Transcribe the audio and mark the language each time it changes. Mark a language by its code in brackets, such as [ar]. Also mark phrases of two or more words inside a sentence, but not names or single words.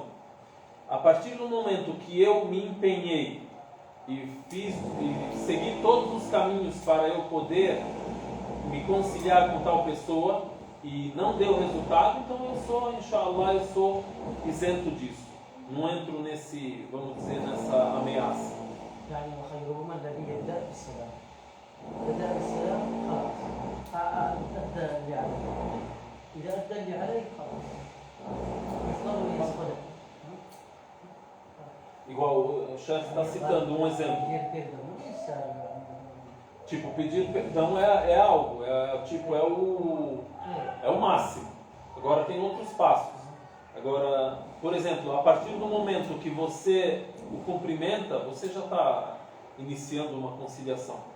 [pt] A partir do momento que eu me empenhei e segui todos os caminhos para eu poder me conciliar com tal pessoa e não deu resultado, então eu sou, inshallah, isento disso. não entro nesse, vamos dizer, nessa ameaça. [ar] يعني وخيرهما الذي يبدأ بالسلام. بدأ بالسلام خلاص. أدى اللي عليه. إذا أدى اللي عليه خلاص. يفضل يسقط. [pt] Igual o chefe está citando um exemplo. Pedir perdão não é necessário. Tipo, pedir perdão é algo, é o máximo. Agora tem outros passos. Agora, por exemplo, a partir do momento que você o cumprimenta, você já está iniciando uma conciliação.